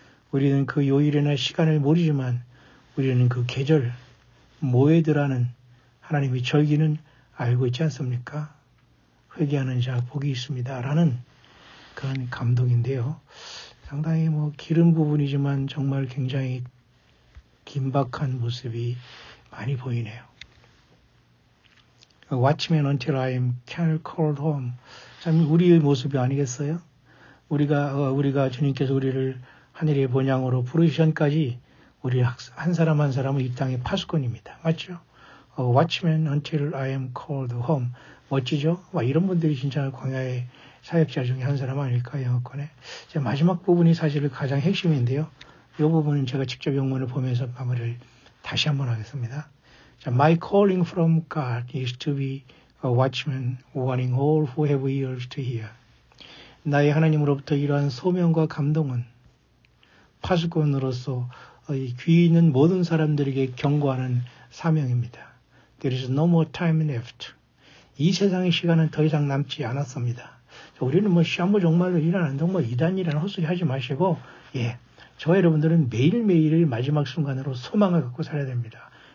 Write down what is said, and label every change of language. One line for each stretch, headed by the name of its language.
Korean: 우리는 그 요일이나 시간을 모르지만 우리는 그 계절, 모에드라는 하나님의 절기는 알고 있지 않습니까? 회개하는 자 복이 있습니다. 라는 그런 감동인데요. 상당히 길은 부분이지만 정말 굉장히 긴박한 모습이 많이 보이네요.
English: Watchmen until I am called home.
Korean: 참 우리의 모습이 아니겠어요? 우리가 주님께서 우리를 하늘의 본향으로 부르시전까지 우리 한 사람 한 사람은 이 땅의 파수꾼입니다. 맞죠?
English: Watchmen until I am called home.
Korean: 멋지죠? 이런 분들이 진짜 광야의 사역자 중에 한 사람 아닐까, 영어권에. 마지막 부분이 사실 가장 핵심인데요. 이 부분은 제가 직접 영문을 보면서 마무리를 다시 한번 하겠습니다.
English: My calling from God is to be a watchman, warning all who have ears to hear.
Korean: 나의 하나님으로부터 이러한 소명과 감동은 파수꾼으로서 귀 있는 모든 사람들에게 경고하는 사명입니다.
English: There is no more time left.
Korean: 이 세상의 시간은 더 이상 남지 않았습니다. 우리는 시한부 종말로 일어난다고 이단 일이라는 헛소리 하지 마시고, 저와 여러분들은 매일매일을 마지막 순간으로 소망을 갖고 살아야 됩니다.